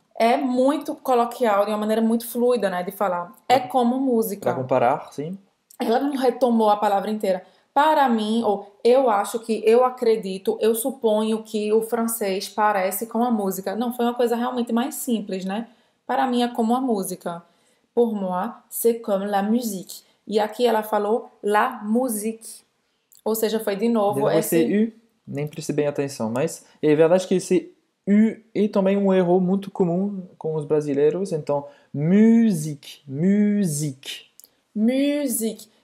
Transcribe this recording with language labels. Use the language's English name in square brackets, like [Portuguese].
[Portuguese] É muito coloquial, de uma maneira muito fluida, né, de falar. É como música. Para comparar, sim. Ela não retomou a palavra inteira. Para mim, ou eu acho que, eu acredito, eu suponho que o francês parece com a música. Não, foi uma coisa realmente mais simples, né? Para mim é como a música. [French] Pour moi, c'est comme la musique. [Portuguese] E aqui ela falou la musique. Ou seja, foi de novo esse U, nem prestei bem atenção, mas é verdade que esse U é também um erro muito comum com os brasileiros, então musique, musique. Musique.